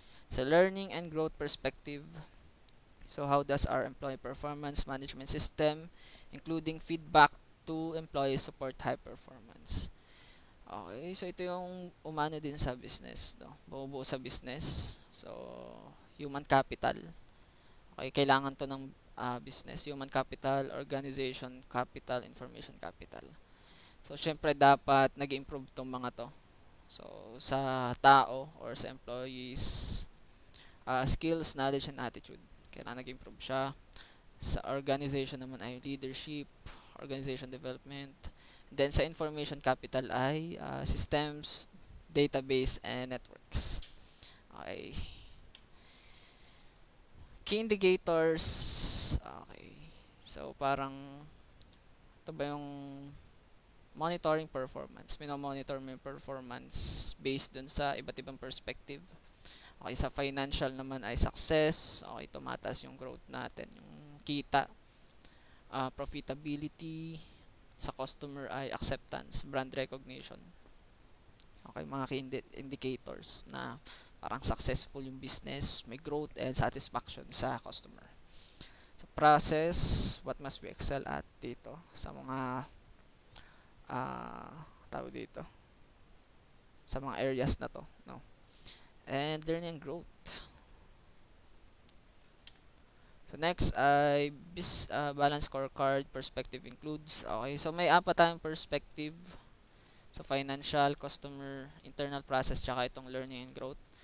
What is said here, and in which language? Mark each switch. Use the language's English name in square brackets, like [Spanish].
[English] Sa learning and growth perspective, so how does our employee performance management system, including feedback to employees, support high performance? [Filipino] Okay, so ito yung umano din sa business, no? Buo sa business. So, human capital. Okay, kailangan to ng business. Human capital, organization capital, information capital. So, syempre dapat nag-improve tong mga to. So, sa tao or sa employees, skills, knowledge, and attitude. Kailangan nag-improve siya. Sa organization naman ay leadership, organization development. Then, sa information capital ay systems, database, and networks. Okay. Key indicators. Okay. So, parang ito ba yung monitoring performance. Minomonitor mo yung performance based dun sa iba't ibang perspective. Okay, sa financial naman ay success. Okay, tumataas yung growth natin, yung kita. Profitability. Sa customer ay acceptance, brand recognition. Okay, mga key indicators na parang successful yung business, may growth and satisfaction sa customer. So, process, what must we excel at dito sa mga tawag dito sa mga areas na to, no? [English] And learning and growth. So next ay balance scorecard perspective includes. [Filipino] Okay, so may apat tayong perspective. So financial, customer, internal process, tsaka itong learning and growth.